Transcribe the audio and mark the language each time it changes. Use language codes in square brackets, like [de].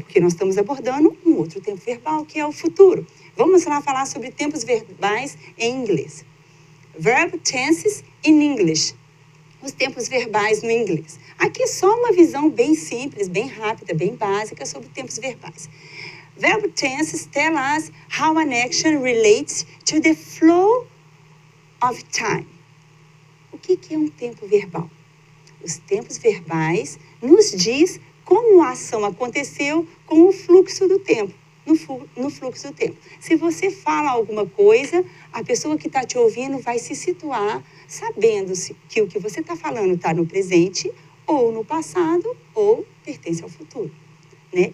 [pt] Porque nós estamos abordando um outro tempo verbal, que é o futuro. Vamos lá falar sobre tempos verbais em inglês. [en] Verb tenses in English. [pt] Os tempos verbais no inglês. Aqui só uma visão bem simples, bem rápida, bem básica sobre tempos verbais. [en] Verb tenses tell us how an action relates to the flow of time. [pt] O que é um tempo verbal? Os tempos verbais nos diz como a ação aconteceu com o fluxo do tempo, no fluxo do tempo. Se você fala alguma coisa, a pessoa que está te ouvindo vai se situar sabendo que o que você está falando está no presente, ou no passado, ou pertence ao futuro. Né?